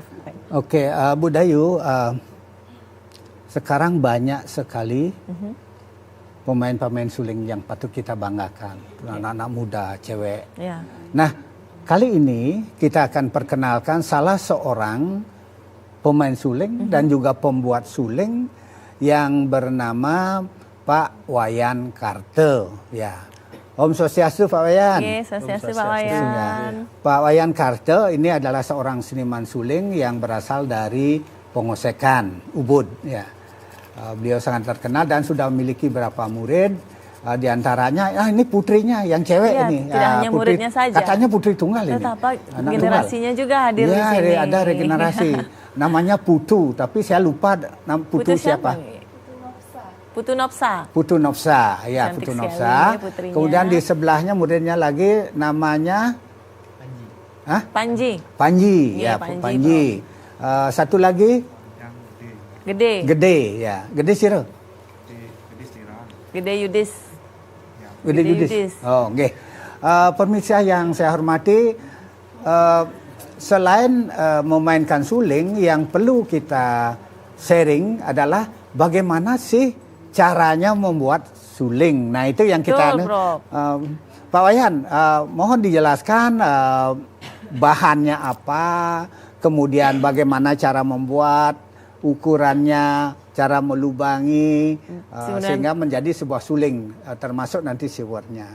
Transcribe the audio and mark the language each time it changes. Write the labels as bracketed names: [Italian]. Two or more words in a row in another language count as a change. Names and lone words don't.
[Indonesian] Oke, Bu Dayu, sekarang banyak sekali pemain-pemain suling yang patut kita banggakan. Anak-anak muda, cewek. Ya. Nah, kali ini kita akan perkenalkan salah seorang pemain suling dan juga pembuat suling yang bernama Pak Wayan Karte. Ya. [Balinese] Om Swastiastu [Indonesian] Pak Wayan. Oke, Swastiastu Pak Wayan. Pak Wayan Karte ini adalah seorang seniman suling yang berasal dari Pengosekan, Ubud. Ya. Beliau sangat terkenal dan sudah memiliki beberapa murid. Di antaranya, ini putrinya yang cewek ya, ini. Tidak hanya putri, muridnya saja. Katanya putri tunggal ini. Tetapi generasinya juga hadir di sini. Ya, ada regenerasi. Namanya Putu, tapi saya lupa Putu siapa. Putu Nopsa. Putu Nopsa, ya Cantik Putu sekali Nopsa. putrinya. Kemudian di sebelahnya muridnya lagi namanya Panji. Panji, Iya, ya Panji, Panji. Satu lagi Gede. Gede, ya Gede Sira. Gede Yudis. Gede Yudis. Oh, oke. Pemirsa yang saya hormati, selain memainkan suling, yang perlu kita sharing adalah bagaimana sih caranya membuat suling. Nah, itu yang kita Pak Wayan, mohon dijelaskan bahannya apa, kemudian bagaimana cara membuat, ukurannya, cara melubangi, sehingga menjadi sebuah suling, termasuk nanti siwurnya.